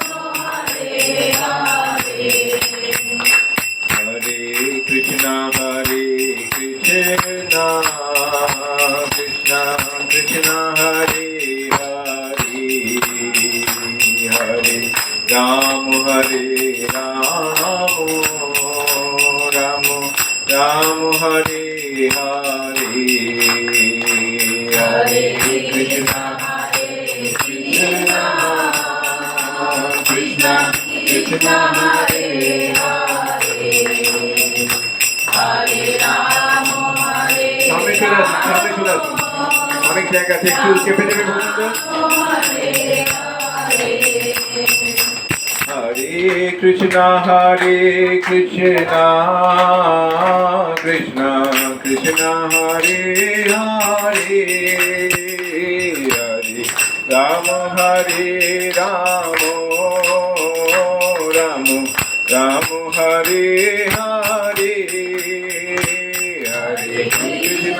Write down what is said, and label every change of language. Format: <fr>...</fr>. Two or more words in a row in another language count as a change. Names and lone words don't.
<sa>हरे Krishna Krishna Krishna Hare Hare Hare Ram Hare Ram Ram Ram Hare Hare Hare Krishna Krishna Krishna Hare Hare Hare Ram Hare</sa> <bn>সামনে চলে আসুন সামনে চলে আসুন অনেক জায়গা থেকে একটু চেপে দেবে বলুন তো</bn> <sa>Hare Krishna Krishna Krishna Hare Hare Hare Ram Hare Ram Ram Ram Hare Hare Hare Krishna</sa>